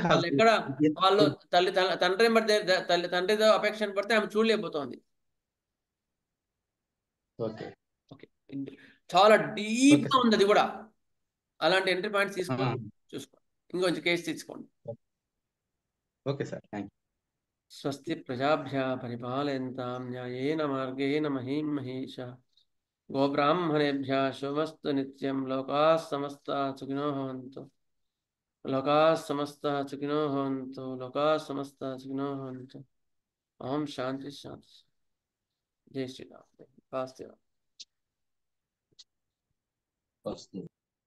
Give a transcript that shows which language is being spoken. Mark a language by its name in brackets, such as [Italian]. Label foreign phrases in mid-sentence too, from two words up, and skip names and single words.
[Telugu] వాళ్ళు ఎక్కడ వాళ్ళు తండ్రి తండ్రితో అపేక్షణ పడితే ఆమె చూడలేకపోతుంది. చాలా డీప్ గా ఉంది అది కూడా. అలాంటి [English] entry points [Telugu] తీసుకొని చూసుకోండి. ఇంకొంచెం కేసు తీసుకోండి. [English] Okay sir, thank you. [Telugu] స్వస్తి ప్రజాభ్య పరిపాలయంతాం న్యాయేన మార్గేణ మహీం మహేషా గోబ్రాహ్మణేభ్యः శుభమస్తు నిత్యం. [Sanskrit] లోకాः సమస్తాः సుఖినో భవంతు. లోకాः సమస్తాः సుఖినో భవంతు. లోకాः సమస్తాः సుఖినో భవంతు. ఓం శాంతి శాంతి. [Hindi] జై శ్రీరామ్.